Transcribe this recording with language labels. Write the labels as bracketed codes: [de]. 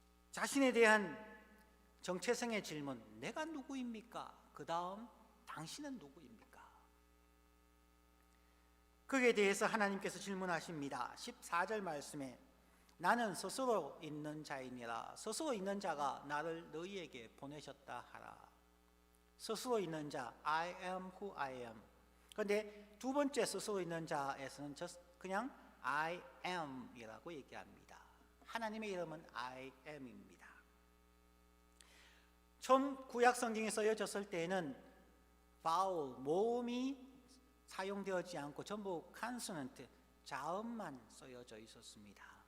[ko] 자신에 대한 정체성의 질문, 내가 누구입니까? 그 다음, 당신은 누구입니까? 그에 대해서 하나님께서 질문하십니다. 14절 말씀에 나는 스스로 있는 자이니라. 스스로 있는 자가 나를 너희에게 보내셨다 하라. 스스로 있는 자, [en] I am who I am. [ko] 그런데 두 번째 스스로 있는 자에서는 그냥 I am 이라고 얘기합니다. 하나님의 이름은 I am입니다. 처음 구약 성경에 쓰여졌을 때에는 vowel, 모음이 사용되지 않고 전부 consonant, 자음만 쓰여져 있었습니다.